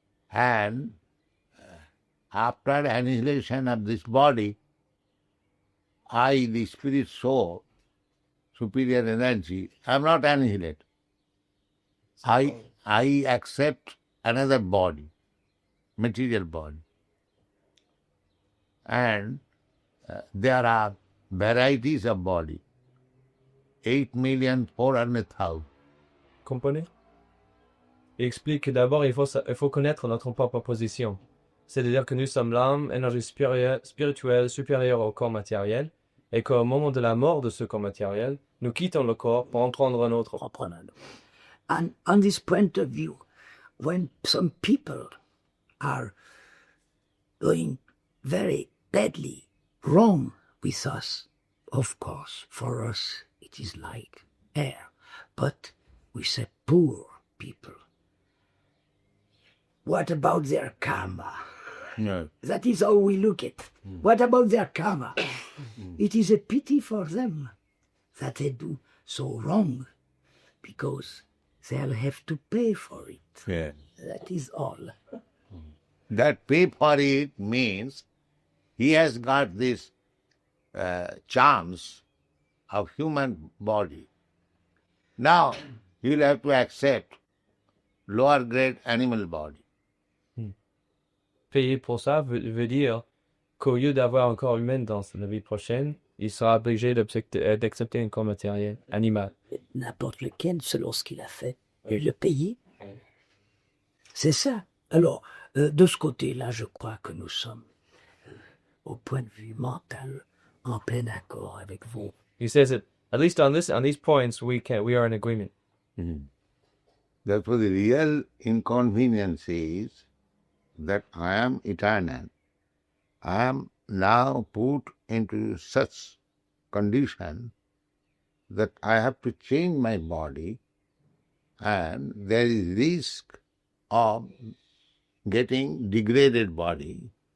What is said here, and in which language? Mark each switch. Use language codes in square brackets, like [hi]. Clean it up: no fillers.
[en] And after annihilation of this body, I, the spirit soul, superior energy, I am not annihilated. I accept another body, material body. And there are varieties of body, 8,400,000. [fr] Comprenez? Il explique que d'abord, il faut connaître notre propre position. C'est-à-dire que nous sommes l'âme, énergie spirituelle supérieure au corps matériel, et qu'au moment de la mort de ce corps matériel, nous quittons le corps pour en prendre un autre. [en] And on this point of view, when some people are doing very badly wrong with us, of course, for us it is like air, but we say poor people. What about their karma? No. That is how we look at it. What about their karma? It is a pity for them that they do so wrong, because they'll have to pay for it. Yeah. That is all. That pay for it means he has got this charms of human body. Now he'll have to accept lower grade animal body. [fr] Payer pour ça veut dire qu'au lieu d'avoir un corps humain dans la vie prochaine, il sera obligé d'accepter un corps matériel, animal. N'importe lequel, selon ce qu'il a fait, et le payer. C'est ça. Alors, de ce côté-là, je crois que nous sommes, au point de vue mental, en plein accord avec vous. [en] He says that at least on these points we are in agreement. Therefore, the real inconvenience is that I am eternal. I am now put into such condition that I have to change my body, and there is risk of getting degraded body.